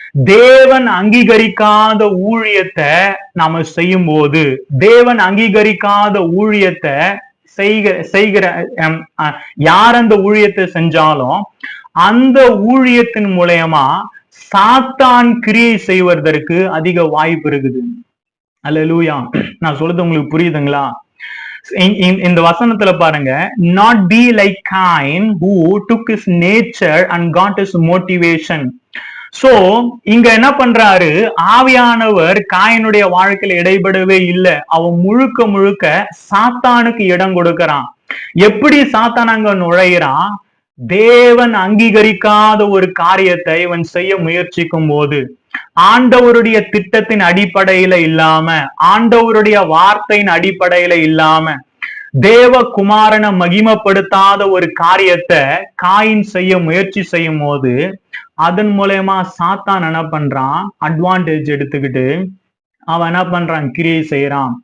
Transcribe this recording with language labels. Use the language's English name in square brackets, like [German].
[Tamil] தேவன் அங்கீகரிக்காத ஊழியத்தை நாம செய்யும் போது, தேவன் அங்கீகரிக்காத ஊழியத்தை செய்கிற யார் அந்த ஊழியத்தை செஞ்சாலும் அந்த ஊழியத்தின் மூலயமா சாத்தான் கிரியை செய்வதற்கு அதிக வாய்ப்பு இருக்குது. அல்லேலூயா. நான் சொல்றது உங்களுக்கு புரியுதுங்களா? இந்த வசனத்துல பாருங்க, [English] not be like Cain who took his nature and got his motivation. [Tamil] So இங்க என்ன பண்றாரு, ஆவியானவர் காயினுடைய வாழ்க்கையில இடைபடவே இல்லை. அவன் முழுக்க முழுக்க சாத்தானுக்கு இடம் கொடுக்கிறான். எப்படி சாத்தான் அங்க நுழைகிறான், தேவன் அங்கீகரிக்காத ஒரு காரியத்தை இவன் செய்ய முயற்சிக்கும் போது, ஆண்டவருடைய திட்டத்தின் அடிப்படையில இல்லாம, ஆண்டவருடைய வார்த்தையின் அடிப்படையில இல்லாம, தேவகுமாரனை மகிமைப்படுத்தாத ஒரு காரியத்தை காயின் செய்ய முயற்சி செய்யும் போது, அதன் மூலயமா சாத்தான் என்ன பண்றான், அட்வான்டேஜ் எடுத்துக்கிட்டு அவன் என்ன பண்றான், கிரியை செய்யறான்.